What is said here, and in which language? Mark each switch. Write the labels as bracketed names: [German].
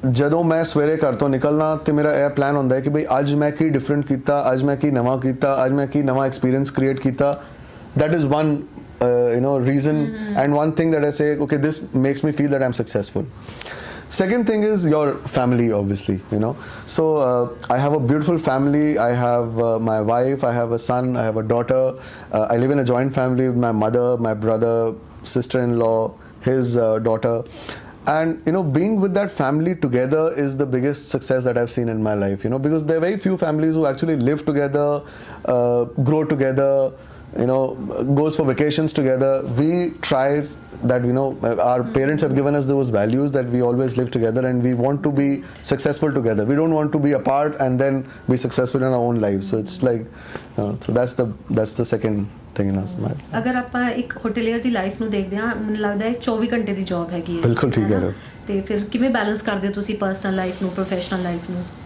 [Punjabi] ਜਦੋਂ ਮੈਂ ਸਵੇਰੇ ਘਰ ਤੋਂ ਨਿਕਲਣਾ ਤੇ ਮੇਰਾ ਇਹ ਪਲਾਨ ਹੁੰਦਾ ਹੈ ਕਿ ਬਈ ਅੱਜ ਮੈਂ ਕੀ ਡਿਫਰੈਂਟ ਕੀਤਾ, ਅੱਜ ਮੈਂ ਕੀ ਨਵਾਂ ਕੀਤਾ, ਅੱਜ ਮੈਂ ਕੀ ਨਵਾਂ ਐਕਸਪੀਰੀਅੰਸ ਕ੍ਰੀਏਟ ਕੀਤਾ। [English] that is one reason and one thing that I say, okay, this makes me feel that I'm successful. Second thing is your family, obviously, so I have a beautiful family. I have my wife, I have a son, I have a daughter. I live in a joint family with my mother, my brother, sister-in-law, his daughter. And being with that family together is the biggest success that I've seen in my life, because there are very few families who actually live together, grow together, goes for vacations together. We try that our parents have given us those values that we always live together and we want to be successful together. We don't want to be apart and then be successful in our own lives. So it's like so that's the second thing in us. [Punjabi] ਅਗਰ ਆਪਾਂ ਇੱਕ ਹੋਟਲੀਅਰ ਦੀ life ਨੂੰ ਦੇਖਦੇ ਹਾਂ, ਮੈਨੂੰ ਲੱਗਦਾ ਹੈ 24 ਘੰਟੇ ਦੀ ਜੌਬ ਹੈਗੀ ਹੈ। ਬਿਲਕੁਲ ਠੀਕ ਹੈ। ਤੇ ਫਿਰ ਕਿਵੇਂ ਬੈਲੈਂਸ ਕਰਦੇ ਹੋ ਤੁਸੀਂ ਪਰਸਨਲ ਲਾਈਫ ਨੂੰ ਪ੍ਰੋਫੈਸ਼ਨਲ ਲਾਈਫ ਨੂੰ?